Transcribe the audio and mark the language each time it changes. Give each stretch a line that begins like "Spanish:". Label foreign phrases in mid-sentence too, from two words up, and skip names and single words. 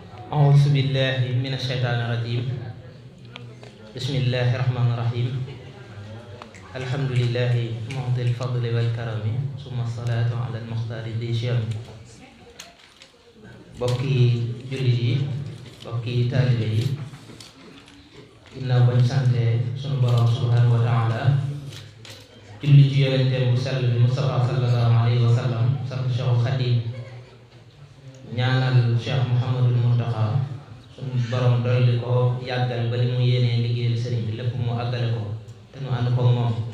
Arabic: أعوذ بالله من الشيطان الرجيم بسم الله الرحمن الرحيم الحمد لله معطي الفضل والكرم ثم الصلاة على المختار ذي شيم
Wolof: bokki jullit yi bokki taalibe yi ginnaaw bañ sante sunu borom
Arabic: سبحانه وتعالى
Wolof: julli ci yonenteem bu sell bi Mustafa
Arabic: صلى الله عليه وسلم
Wolof: sant Cheikh Khadim ñaanal Cheikh Mouhamadul Mountakha sunu borom dolli ko yàggal ba li mu yéenee liggéeyal sëriñ bi lépp mu àggale ko te nu ànd ko moom